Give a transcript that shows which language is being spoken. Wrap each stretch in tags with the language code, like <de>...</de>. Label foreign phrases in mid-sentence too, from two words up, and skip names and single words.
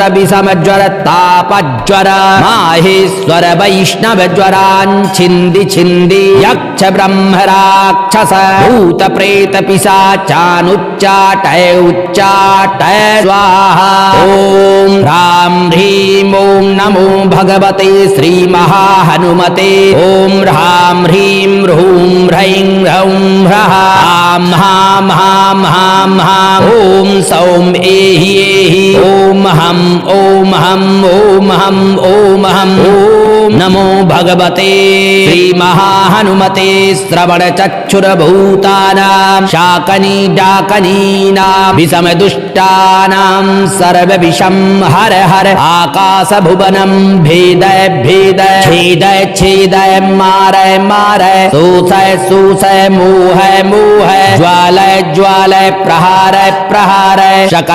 <sa>विषम ज्वर ताप ज्वर माहेश्वर वैष्णव ज्वरांछिंदि छिंदि यक्ष ब्रह्म राक्षस भूत प्रेत पिशाचानुच्चाटय उच्चाटय स्वाहा ओम ह्रां ह्रीं ओम नमो भगवते श्री महाहनुमते ओम ह्रां ह्रीं ह्रूं ह्रैं ह्रौं ह्रः आं हां हां हां हां ओम सौम एहि एहि ओम हं ओम हं ओम हं ओम हं ओम नमो भगवते श्रीमहाहनुमते श्रवणचक्षुरभूतानां शाकनी डाकनीनां विषमदुष्टानां सर्वविषं हर हर आकाशभुवनं भेदय भेदय छेदय छेदय मारय मारय शोषय शोषय मोहय मोहय ज्वालय ज्वालय प्रहारय प्रहारय सकल</sa>